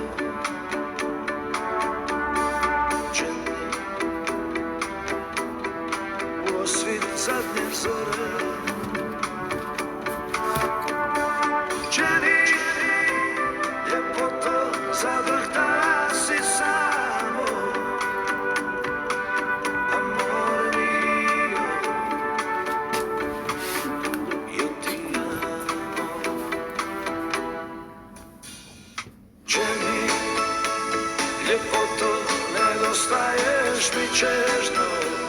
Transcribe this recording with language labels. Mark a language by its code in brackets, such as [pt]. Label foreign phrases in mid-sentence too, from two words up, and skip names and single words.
[hr] Jenny, u osvit zadnje zore. Jenny, ljepoto, zadrhtala si samo, [it] amore mio, io ti amo. [hr] Jenny, ljepoto, nedostaješ mi čežno,